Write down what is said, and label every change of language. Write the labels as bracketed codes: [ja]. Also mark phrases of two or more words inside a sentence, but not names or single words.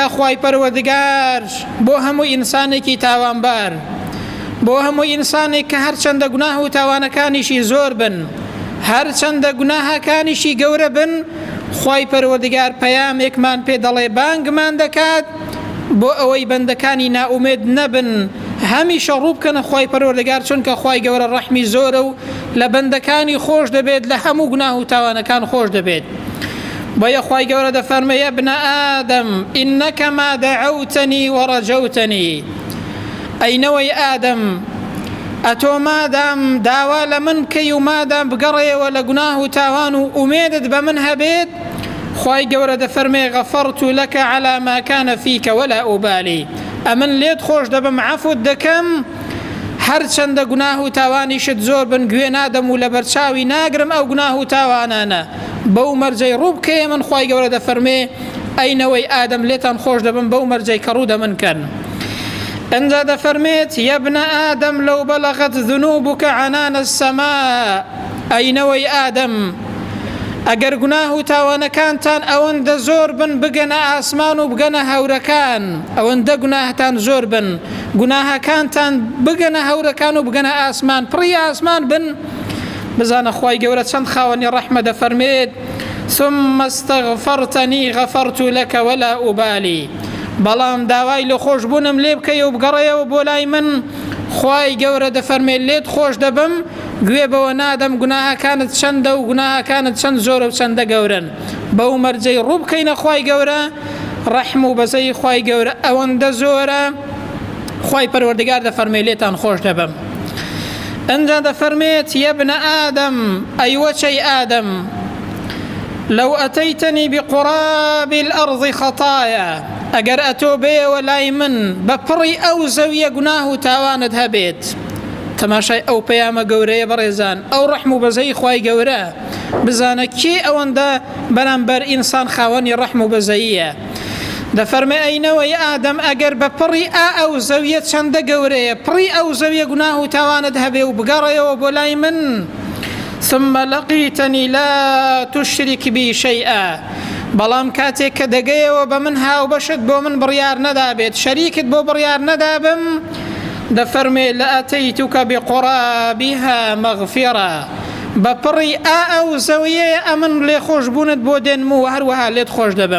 [ckb] خوای پەروەردگار بۆ هەموو ئینسانێکی تاوانبار، بۆ هەموو ئینسانێک کە هەرچەندە گوناه و تاوانەکانیشی زۆر بن، هەرچەندە گوناهەکانیشی گەورە بن، خوای پەروەردگار پەیامێکمان پێ دەڵێ، بانگمان دەکات بۆ ئەوەی بەندەکانی ناومێد نەبن، هەمیشە ڕوو بکەنە خوای پەروەردگار، چونکە خوای گەورە ڕەحمی زۆرە و لە بەندەکانی خۆش دەبێت، لە هەموو گوناه و تاوانەکان خۆش دەبێت. بۆیە خوای گەورە دەفەرمێ [ar] يا ابن آدم إنك ما دعوتني ورجوتني، [ckb] ئەینەوەی ئادەم، ئەتۆ مادام داوا لە من کەی و مادام بگەڕێەوە لە گوناه و تاوان و ئومێدت بە من هەبێت، خوای گەورە دەفەرمێ [ar] غەفەرت لەکە عەلا ما کانە فیکە وەلا ئوبالی، [ckb] ئەمن لێت خۆش دەبم، عەفوت دەکەم، هەرچەندە گوناه و تاوانیشت زۆر بن، گوێ نادەم و لە بەرچاوی ناگرم ئەو گوناه و تاوانانە، بەو مەرجەی ڕوو بکەیە من خوای گەورە دەفەرمێ ئەینەوەی ئادەم لێتان خۆش دەبم بەو مەرجەی کە ڕوو دەمن کەن. ئەنجا دەفەرمێت [ar] يا ابن آدم لو بلغت ذنوبك عنان السماء، [ckb] ئەینەوەی ئادەم، ئەگەر گوناه و تاوانەکانتان ئەوەندە زۆر بن بگەنە ئاسمان و بگەنە هەورەکان، ئەوەندە گوناهتان زۆر بن، گوناهەکانتان بگەنە هەورەکان و بگەنە ئاسمان، پڕی ئاسمان بن، بزانە خوای گەورە چەند خاوەنی ڕەحمە دەفەرمێت [ar] ثم استغفرتني غفرت لك ولا أبالي، [ckb] بەڵام داوای لە خۆشبوونم لێ بکەی و بگەڕێەوە بۆ لای من، خوای گەورە دەفەرمێ لێت خۆش دەبم، گوێ بەوە نادەم گوناهەکانت چەندە و گوناهەکانت چەند زۆرە و چەندە گەورن، بەو مەرجەی ڕوو بکەینە خوای گەورە، ڕەحم و بەزەی خوای گەورە ئەوەندە زۆرە، خوای پەروەردگار دەفەرمێ لێتان خۆش دەبم. [ar] ئەنجا دەفەرمێت يا ابن آدم، [ckb] ئەی وەچەی ئادەم، [ar] لو أتيتني بقراب الأرض خطايا، [ckb] ئەگەر ئەتۆ بێەوە لای من بە پڕی ئەو زەویە گوناه و تاوانت هەبێت، تەماشای ئەو پەیامە گەورەیە بەڕێزان. ئەو ڕەحم و بەزەی خوای گەورە بزانە کێ ئەوەندە بەرامبەر ئینسان خاوەنی ڕەحم و بەزەییە. دەفەرمێ ئەینەوەی ئادەم ئەگەر بە پڕی ئەو زەویە چەندە گەورەیە، پڕی ئەو زەویە گوناه و تاوانت هەبێ و بگەڕێەوە بۆ لای من، [ar] ثم لقيتني لا تشرك بي شيئا، [ckb] بەڵام کاتێک کە دەگەیەوە بە من هاوبەشت بۆ من بڕیار نەدابێت، شەریکت بۆ بڕیار نەدابم، دەفەرمێ [ar] لأتيتك بقرابها مغفرة، [ckb] بە پڕی ئەو زەویەیە ئەمن لێ خۆش بوونت بۆ دێنم و هەروەها لێت خۆش دەبم.